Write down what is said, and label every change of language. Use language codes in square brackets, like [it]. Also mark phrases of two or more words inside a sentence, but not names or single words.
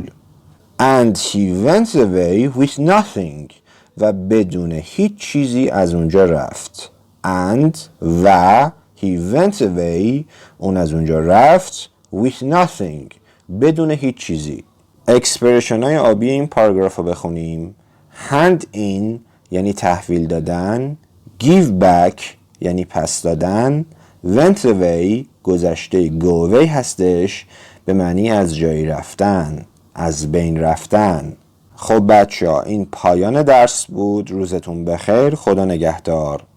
[en] And he went away with nothing. [fa] و بدون هیچ چیزی از اونجا رفت. [en] And و he went away, [fa] اون از اونجا رفت, [en] with nothing, [fa] بدون هیچ چیزی. اکسپرشن های آبی این پاراگراف رو بخونیم. [en] hand in [fa] یعنی تحویل دادن. [en] give back [fa] یعنی پس دادن. [en] went away [fa] گذشته [en] go away [fa] هستش، به معنی از جایی رفتن، از بین رفتن. خب بچه ها، این پایان درس بود. روزتون بخیر. خدا نگهدار.